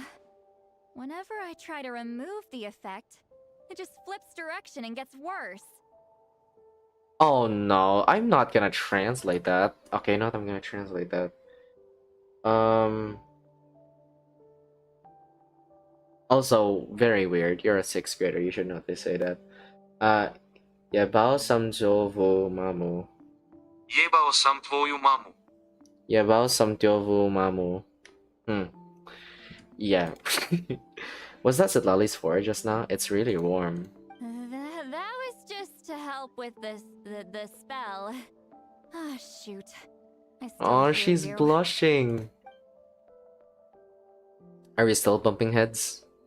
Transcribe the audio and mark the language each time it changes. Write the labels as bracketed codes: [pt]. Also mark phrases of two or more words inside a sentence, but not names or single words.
[en] Whenever I try to remove the effect, it just flips direction and gets worse. Oh no, I'm not gonna translate that. Okay, not I'm gonna translate that. Also, very weird. You're a sixth grader. You should know they say that. [sr] Yabao samjovu mamu. Jebao sam tvoju mamu. Yabao samjovu mamu. [en] Yeah. Was that Citlali's for just now? It's really warm. That was just to help with the spell. Ah, shoot. I still Oh, hear she's you. blushing. Are we still bumping heads?